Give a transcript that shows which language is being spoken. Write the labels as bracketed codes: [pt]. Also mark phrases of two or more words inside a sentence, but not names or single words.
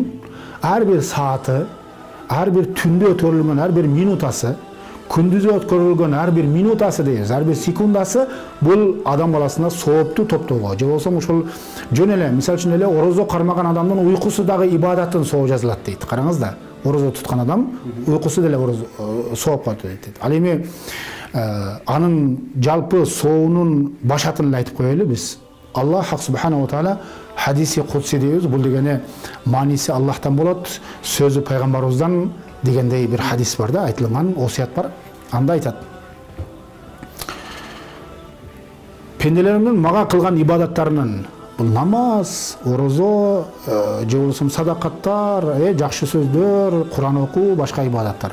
[ky] Ар бир сааты, ар бир түндө өткөрүлгөн ар бир минутасы, күндүзү өткөрүлгөн ар бир минутасы дейбиз, ар бир секундасы бул адам баласына соопту топтоого. Же болсо ушул жөн эле, мисалы үчүн эле орозо кармаган адамдын уйкусу дагы ибадаттын соо жазылат дейт. Караңыз да. Орозо туткан адам уйкусу деле сооп калат дейт. Ал эми анын жалпы соонун башатын айтып коелу биз. [ar] الله سبحانه وتعالى [ky] хадиси кудси дейбиз. Бул дегени мааниси Аллахтан болот, сөзү пайгамбарыбыздан дегендей бир хадис бар да, айтылган осуят бар. Анда айтат: пенделеримдин мага кылган ибадаттарынын бул намаз, орозо, же болбосо садакаттар, жакшы сөздөр, Куран окуу, башка ибадаттар.